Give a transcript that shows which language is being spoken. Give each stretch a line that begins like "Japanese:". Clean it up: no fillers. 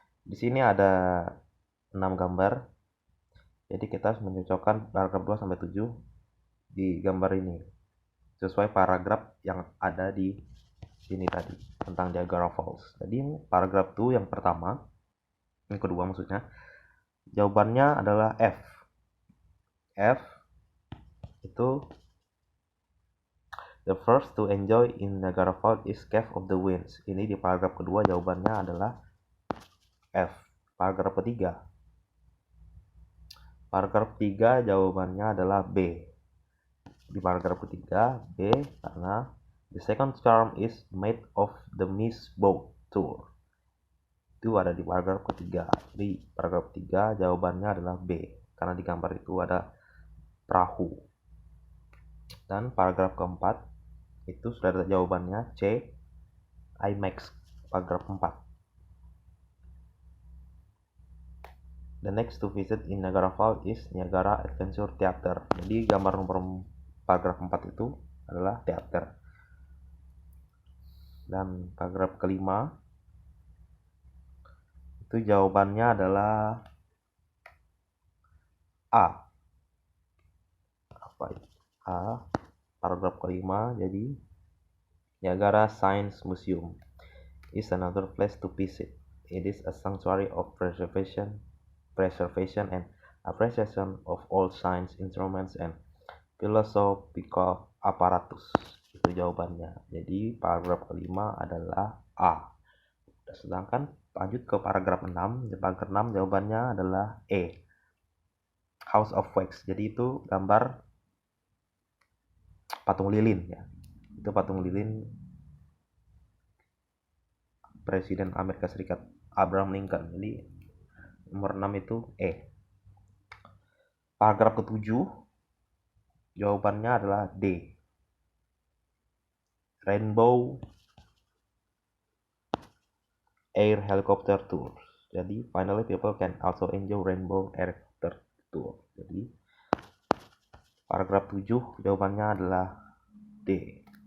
Indonesian: Di sini ada 6 gambar. Jadi kita harus mencocokkan paragraf 2 sampai 7 di gambar ini sesuai paragraf yang ada di sini tadi tentang Niagara Falls. Jadi paragraf 2 yang pertama, yang kedua maksudnya, jawabannya adalah F. F itu
English: the first to enjoy in Niagara Falls is Cave of the Winds.
Indonesian: Ini di paragraf kedua jawabannya adalah F. Paragraf ketiga. Paragraf 3 jawabannya adalah B. Di paragraf ketiga B karena
English: the second charm is made of the Miss Boat Tour.
Indonesian: Itu ada di paragraf ketiga. Di paragraf 3 jawabannya adalah B karena di gambar itu ada perahu. Dan paragraf keempat itu sudah ada jawabannya C, IMAX. Paragraf 4.
English: The next to visit in Niagara Falls is Niagara Adventure Theater.
Indonesian: Jadi gambar nomor paragraf 4 itu adalah teater. Dan paragraf kelima itu jawabannya adalah A. Apa itu? A. Paragraf kelima, jadi Niagara Science Museum
English: is another place to visit. It is a sanctuary of preservation and appreciation of all science instruments and philosophical apparatus.
Indonesian: Itu jawabannya. Jadi paragraf kelima adalah A. Sedangkan lanjut ke paragraf 6. Di paragraf 6 jawabannya adalah E. House of Wax. Jadi itu gambar patung lilin ya. Itu patung lilin Presiden Amerika Serikat Abraham Lincoln. Jadi nomor 6 itu E. Paragraf ke-7 jawabannya adalah D. Rainbow Air Helicopter Tour. Jadi
English: finally people can also enjoy Rainbow Air Helicopter Tour.
Indonesian: Jadi paragraf 7 jawabannya adalah D.